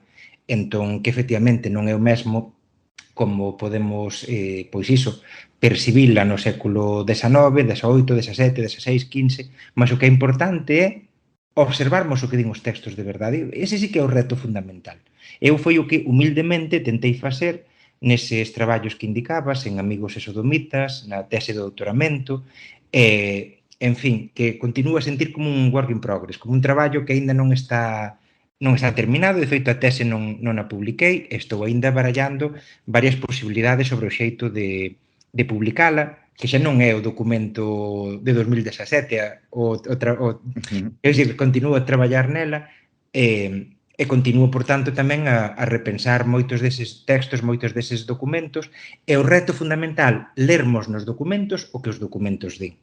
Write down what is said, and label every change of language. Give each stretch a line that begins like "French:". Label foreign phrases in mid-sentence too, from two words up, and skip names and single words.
Galician: Entón, que efectivamente non é o mesmo como podemos, pois iso, percibila no século XIX, XVIII, XVII, XVI, XV, mas o que é importante é observarmos o que din os textos de verdade. Ese sí que é o reto fundamental. Eu foi o que humildemente tentei facer neses traballos que indicabas, en Amigos e Sodomitas, na tese de doutoramento, en fin, que continúo a sentir como un
English: work in progress,
Galician: como un traballo que aínda non está terminado. De feito, a tese non a publiquei, estou aínda barallando varias posibilidades sobre o xeito de publicala, que xa non é o documento de 2017, é dicir, continuo a traballar nela e continuo, por tanto, tamén a repensar moitos deses textos, moitos deses documentos, e o reto fundamental, lermos nos documentos o que os documentos din.